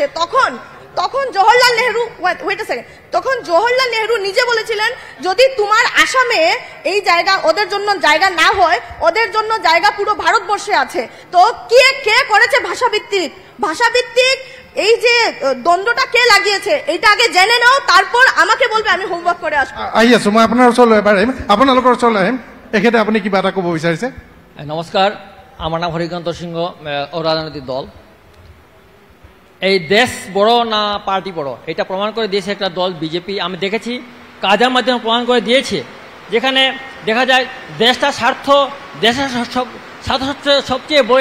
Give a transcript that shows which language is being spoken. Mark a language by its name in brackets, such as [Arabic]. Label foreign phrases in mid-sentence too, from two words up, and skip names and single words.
[Bangla] তখন জওহরলাল নেহরু নিজে বলেছিলেন যদি তোমার আসামে এই জায়গা ওদের জন্য জায়গা না হয়, ওদের জন্য জায়গা পুরো ভারতবর্ষে আছে। তো কে করেছে ভাষাভিত্তিক এই যে দ্বন্দ্বটা কে লাগিয়েছে, এইটা আগে জেনে নাও, তারপর আমাকে বলবে, আমি হোমওয়ার্ক করে আসবো। [Assamese] আহি আছো, মই আপোনাৰ ওচৰলৈ এবাৰ আহিম, আপোনালোকৰ ওচৰলৈ আহিম। এখেতে আপুনি কিবা এটা ক'ব বিচাৰিছে? [Bangla] নমস্কার, আমার নাম হরিকান্ত সিংহ, রাজনৈতিক দল। এই দেশ বড় না পার্টি বড়, এটা প্রমাণ করে দিয়েছে একটা দল বিজেপি। আমি দেখেছি কাজের মাধ্যমে প্রমাণ করে দিয়েছে, যেখানে দেখা যায় দেশটা দেশের স্বার্থ সবচেয়ে বড়।